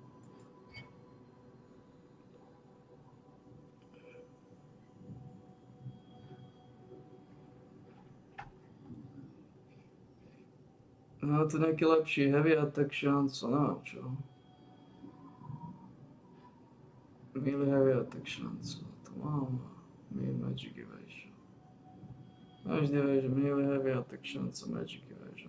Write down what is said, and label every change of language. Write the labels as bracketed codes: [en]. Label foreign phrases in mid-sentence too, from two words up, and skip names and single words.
[sk] No to nejaký lepší [en] heavy attack [sk] šancu, no čo? [en] Melee heavy attack [sk] šancu, to mám. [en] Melee magic evasion. [sk] Až nevieš, [en] melee heavy attack šancu, magic evasion.